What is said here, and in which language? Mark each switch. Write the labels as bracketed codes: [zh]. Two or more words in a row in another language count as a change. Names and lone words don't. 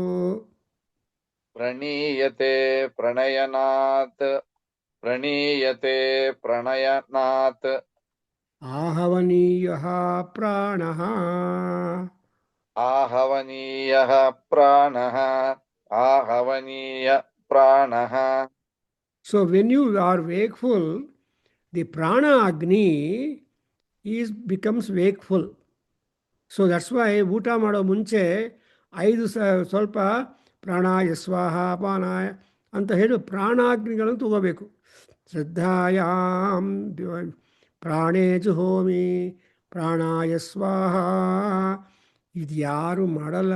[sa] प्रणीयते प्रणयनात्. प्रणीयते प्रणयनात्. आहवनीयः प्राणः. आहवनीयः प्राणः. आहवनीय प्राणः. [en] So when you are wakeful, the prana agni becomes wakeful. So that's why [kn] ಊಟ ಮಾಡೋ ಮುಂಚೆ 5 ಸ್ವಲ್ಪ [sa] प्राणाय स्वाह अपानाय [kn] ಅಂತ ಹೇಳಿ ಪ್ರಾಣಾಗ್ನಿಗಳನ್ನು ತಗೋಬೇಕು. [sa] श्रद्धायां प्राणे जुहोमि प्राणाय स्वाह. [kn] ಇದು ಯಾರು ಮಾಡಲ್ಲ.